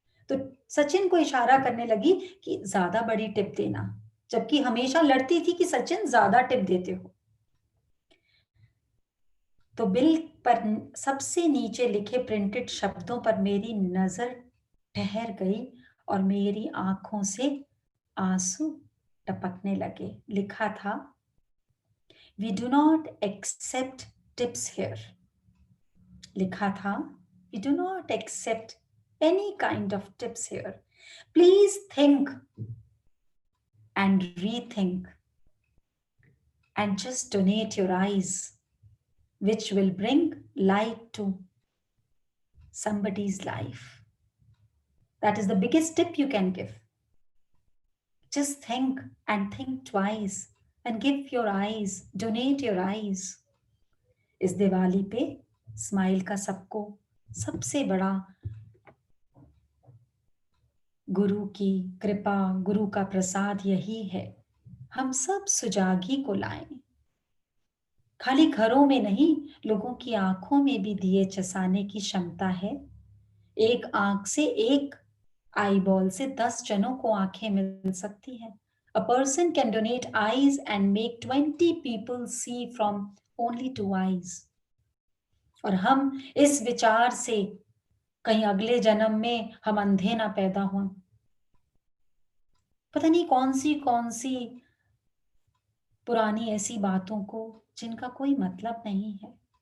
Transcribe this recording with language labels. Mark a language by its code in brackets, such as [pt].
[hi] तो सचिन को इशारा करने लगी कि ज्यादा बड़ी टिप देना, जबकि हमेशा लड़ती थी कि सचिन ज्यादा टिप देते हो। तो बिल पर सबसे नीचे लिखे प्रिंटेड शब्दों पर मेरी नजर ठहर गई और मेरी आंखों से आंसू टपकने लगे। लिखा था, [en] We do not accept tips here. [hi] लिखा था, [en] We do not accept any kind of tips here. Please think and rethink and just donate your eyes, which will bring light to somebody's life. That is the biggest tip you can give. Just think and think twice and give your eyes, donate your eyes. [hi] इस दिवाली पे smile का सबको सबसे बड़ा गुरु की कृपा, गुरु का प्रसाद यही है, हम सब सुजागी को लाएं। खाली घरों में नहीं, लोगों की आंखों में भी दिए चसाने की क्षमता है। एक आंख से, एक आई बॉल से 10 जनों को आंखें मिल सकती है। [en] A person can donate eyes and make 20 people see from only 2 eyes. [hi] और हम इस विचार से कहीं अगले जन्म में हम अंधे ना पैदा हों। पता नहीं कौन सी पुरानी ऐसी बातों को जिनका कोई मतलब नहीं है।